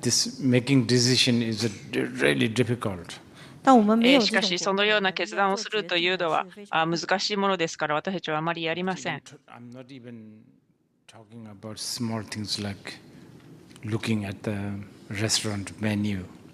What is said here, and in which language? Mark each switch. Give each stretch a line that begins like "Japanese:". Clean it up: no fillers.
English: This making decision is really difficult.
Japanese: しかしそのような決断をするというのは難しいものですから私たちはあまりやりません。
English: I'm not even talking about small things like looking at the restaurant menu.